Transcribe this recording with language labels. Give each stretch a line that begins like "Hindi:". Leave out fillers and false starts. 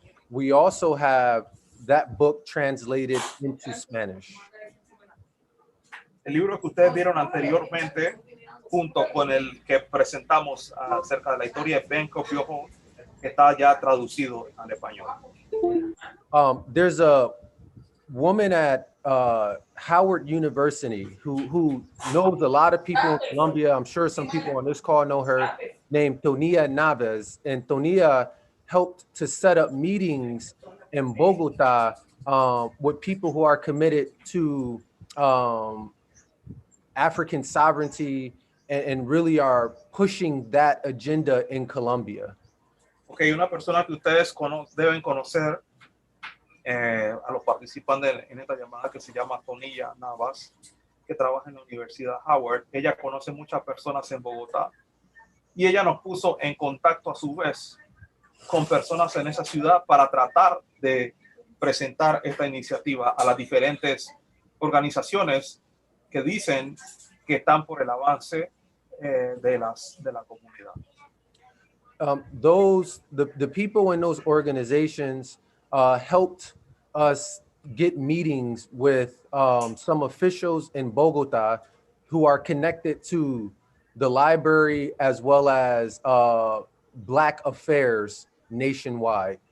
English: we also have that book translated into Spanish.
Spanish: El libro que ustedes vieron anteriormente, junto con el que presentamos acerca de la historia de Benkos Bioho, está ya traducido al español.
English: There's a woman at Howard University who knows a lot of people in Colombia. I'm sure some people on this call know her, named Tonia Naves. And Tonia helped to set up meetings in Bogota with people who are committed to African sovereignty and really are pushing that agenda in Colombia.
Spanish: Okay, una persona que ustedes deben conocer a los participantes en esta llamada, que se llama Tonia Navas, que trabaja en la Universidad Howard. Ella conoce muchas personas en Bogotá y ella nos puso en contacto a su vez con personas en esa ciudad para tratar de presentar esta iniciativa a las diferentes organizaciones que dicen que están por el avance de la comunidad.
English: The people in those organizations helped us get meetings with some officials in Bogota who are connected to the library as well as Black affairs nationwide.